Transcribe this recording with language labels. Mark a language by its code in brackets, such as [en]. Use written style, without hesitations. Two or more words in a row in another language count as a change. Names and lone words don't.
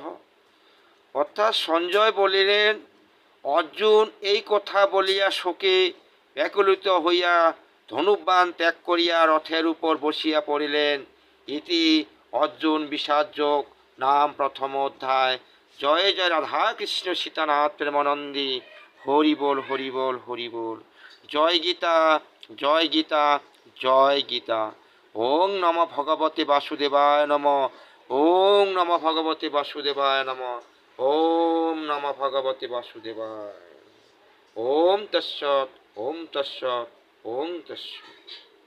[bn] অর্থাৎ, সঞ্জয় বলিলেন, অর্জুন এই কথা বলিয়া শোকে ব্যাকুলিত হইয়া ধনুবাণ ত্যাগ করিয়া রথের উপর বসিয়া পড়িলেন। [sa] ইতি অর্জুন বিষাদ যোগ নাম প্রথম অধ্যায়। [bn] জয় জয় রাধা কৃষ্ণ সীতানাথ প্রেমানন্দী। হরি বল, হরি বল, হরি বল। জয় গীতা, জয় গীতা, জয় গীতা। [sa] ওং নমঃ ভগবতে বাসুদেবায় নমঃ। ওং নমঃ ভগবতে বাসুদেবায় নমঃ। ওম নমঃ ভগবতে বাসুদেবায়। ওম তস্সৎ, ওম তস্সৎ, ওম তস্সৎ।